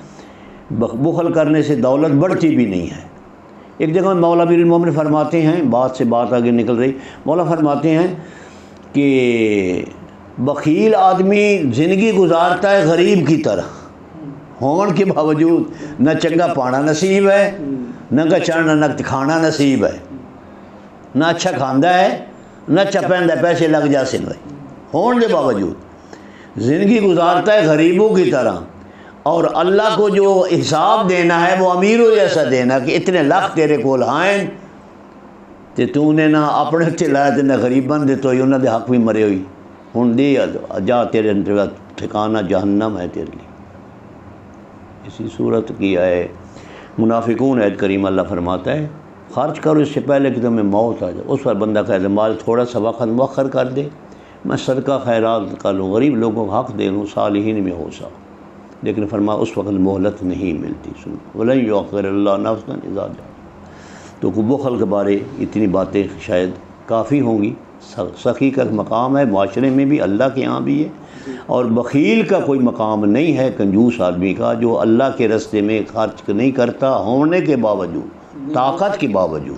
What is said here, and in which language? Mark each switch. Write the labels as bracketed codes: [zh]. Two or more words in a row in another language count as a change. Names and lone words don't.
[ur] بخل کرنے سے دولت بڑھتی بھی نہیں ہے. ایک جگہ مولا امیر المومنین فرماتے ہیں، بات سے بات آگے نکل رہی، مولا فرماتے ہیں کہ بخیل آدمی زندگی گزارتا ہے غریب کی طرح، ہون کے باوجود نہ چنگا پانا نصیب ہے، نہ چڑھنا نہ کھانا نصیب ہے، [pa] نہ اچھا کھاندا ہے نہ اچھا پہندا ہے، [ur] پیسے لگ جاسے ہون کے باوجود زندگی گزارتا ہے غریبوں کی طرح. اور اللہ کو جو حساب دینا ہے وہ امیروں جیسا دینا کہ اتنے لاکھ [pa] تیرے کول آئیں تے [ur] تو نے نہ اپنے تے لایا تے [pa] نہ غریباں دے [ur] تو انہاں دے حق بھی مرے ہوئی. [pa] ہن دے جا تیرے ٹھکانہ جہنم ہے تیرے لیے. [ur] اسی صورت کی ہے منافقون عید کریم اللہ فرماتا ہے خرچ کرو اس سے پہلے کہ تمہیں موت آ جائے. اس پر بندہ کہہ دے مال تھوڑا سا وقت مؤخر کر دے، میں صدقہ خیرات کر لوں، غریب لوگوں کو حق دے لوں، صالحین میں ہو سا. لیکن فرما اس وقت مہلت نہیں ملتی. [ar] سن وَلَن يُؤَخِّرَ اللَّهُ نَفْسًا إِذَا جَاءَ. [ur] تو بخل کے بارے اتنی باتیں شاید کافی ہوں گی. سخی کا مقام ہے معاشرے میں بھی، اللہ کے ہاں بھی ہے، اور بخیل کا کوئی مقام نہیں ہے کنجوس آدمی کا جو اللہ کے راستے میں خرچ نہیں کرتا ہونے کے باوجود، طاقت کے باوجود.